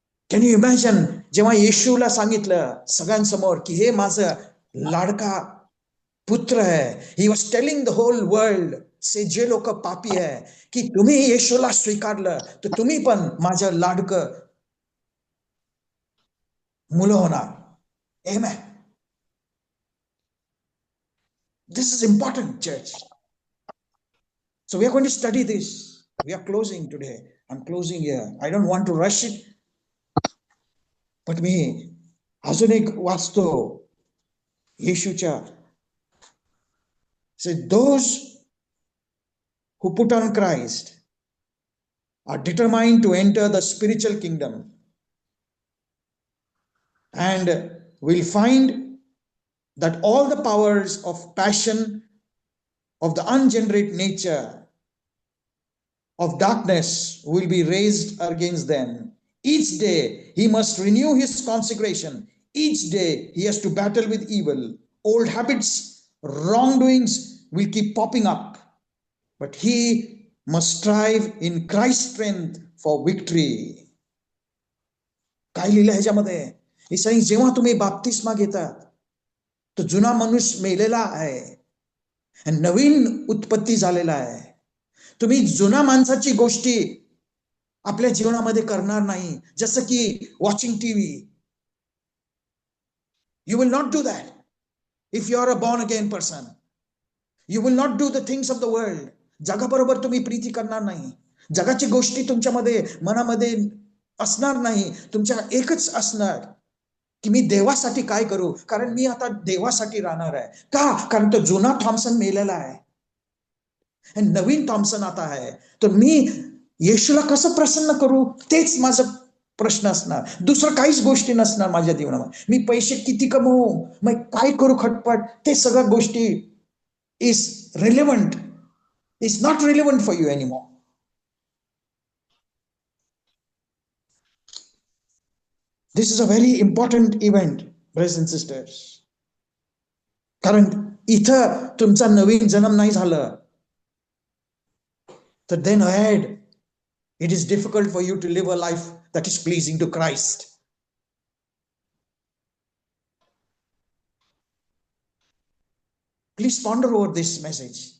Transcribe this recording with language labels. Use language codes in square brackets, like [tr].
[mr] Can you imagine, जेव्हा येशूला सांगितलं सगळ्यांसमोर की हे माझं लाडका पुत्र आहे, [en] he was telling the whole world, say [mr] जे लोक पापी आहे, की तुम्ही येशूला स्वीकारलं तर तुम्ही पण माझं लाडकं मुलं होणार. [en] Amen. This is important, church. So we are going to study this. We are closing today. I'm closing here. I don't want to rush it. But [mr] मी अजून एक वाचतो येशूच्या. [en] So those who put on Christ are determined to enter the spiritual kingdom and will find that all the powers of passion of the ungenerate nature of darkness will be raised against them. Each day he must renew his consecration. Each day he has to battle with evil. Old habits, wrongdoings will keep popping up, but he must strive in Christ's strength for victory. [mr] काय लिहिलं ह्याच्यामध्ये? ईसाई, जेव्हा तुम्ही बाप्तिस्मा घेता तो जुना मनुष्य मेलेला आहे आणि नवीन उत्पत्ती झालेला आहे. तुम्ही जुना माणसाची गोष्टी आपल्या जीवनामध्ये करणार नाही, जसं की [en] Watching TV. You will not do that if you are a born again person. You will not do the things of the world. [mr] जगाबरोबर तुम्ही प्रीती करणार नाही. जगाची गोष्टी तुमच्यामध्ये मनामध्ये असणार नाही. तुमच्या एकच असणार की मी देवासाठी काय करू, कारण मी आता देवासाठी राहणार आहे. का? कारण तो जुना थॉम्सन मेलेला आहे आणि नवीन थॉम्सन आता आहे. तर मी येशूला कसं प्रसन्न करू, तेच माझा प्रश्न असणार. दुसरं काहीच गोष्टी नसणार माझ्या जीवनामध्ये. मी पैसे किती कमवू, मग काय करू खटपट, ते सगळ्या गोष्टी [en] Is relevant, is not relevant for you anymore. This is a very important event, brothers and sisters. [mr] कारण इथं तुमचा नवीन जन्म नाही झालं, [en] तर then ahead it is difficult for you to live a life that is pleasing to Christ. Please ponder over this message.